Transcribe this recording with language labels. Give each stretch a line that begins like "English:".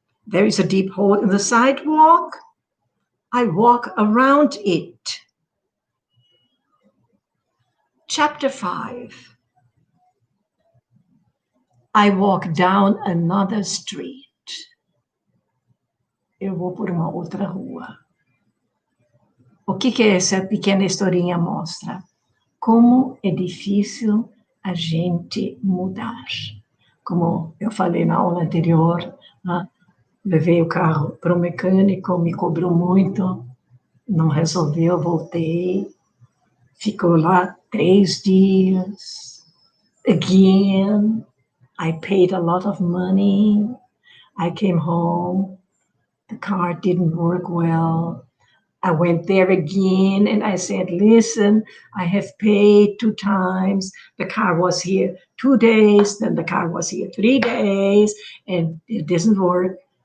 English: There is a deep hole in the sidewalk. I walk around it. Chapter 5. I walk down another street.
Portuguese: Eu vou por uma outra rua. O que essa pequena historinha mostra? Como é difícil a gente mudar. Como eu falei na aula anterior, né? Levei o carro para o mecânico, me cobrou muito, não resolveu, voltei, ficou lá 3 dias.
English: Again, I paid a lot of money. I came home, the car didn't work well. I went there again and I said, listen, I have paid 2 times. The car was here 2 days, then the car was here 3 days, and it doesn't work.